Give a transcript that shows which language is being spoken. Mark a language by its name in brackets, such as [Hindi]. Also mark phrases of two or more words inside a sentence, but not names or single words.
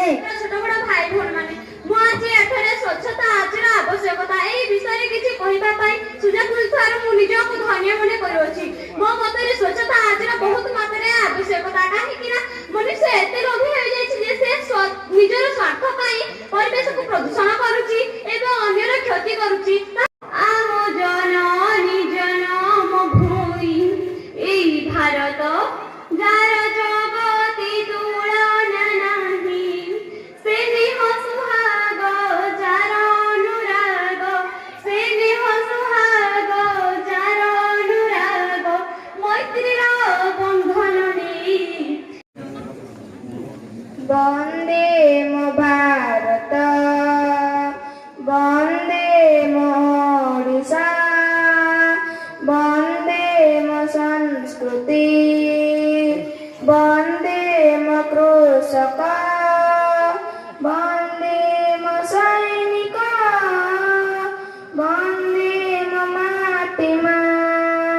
[Odia] ଛୋଟ ବଡ଼ ଭାଇ ଭଉଣୀ ମାନେ ମୁଁ ଆଜି ଏଠାରେ ସ୍ୱଚ୍ଛତା ଆଜିର ଆବଶ୍ୟକତା ଏହି ବିଷୟ କିଛି କହିବା ପାଇଁ ସୁଯୋଗ ମିଳିଥିବାରୁ ମୁଁ ନିଜକୁ ଧନ୍ୟ ମନେ କରୁଛି। ମୋ ମତରେ ସ୍ୱଚ୍ଛତା ଆଜିର ବହୁତ ମାତ୍ରାରେ ଆବଶ୍ୟକତା କାହିଁକି ନା ମନୁଷ୍ୟ ଏତେ ଲୋଭୀ ହୋଇ ଯାଉଛି ଯେ ସେ ନିଜର ସ୍ୱାର୍ଥ ପାଇଁ ପରିବେଶ କୁ ପ୍ରଦୂଷଣ କରୁଛି ଏବଂ ଅନ୍ୟର କ୍ଷତି କରୁଛି। ଆମ ଜନନୀ ଜନମ ଭୂମି ଏହି ଭାରତ ଯାର ଜଗତେ ତୁଳନା ନାହିଁ। ସ୍ନେହ ସୋହାଗ ଯାର ଅନୁରାଗ ସ୍ନେହ ସୋହାଗ ଯାର ଅନୁରାଗ ମୈତ୍ରୀର ବନ୍ଧନ ନେଇ। ବନ୍ଦେ ମୋ ଭାରତ ବନ୍ଦେ ମୋ ଓଡ଼ିଶା ବନ୍ଦେ ମୋ ସଂସ୍କୃତି ବନ୍ଦେ ମୋ କୃଷକ ବନ୍ଦେ ମୋ ସୈନିକ ବନ୍ଦେ ମୋ ମାଟି ମାଆ।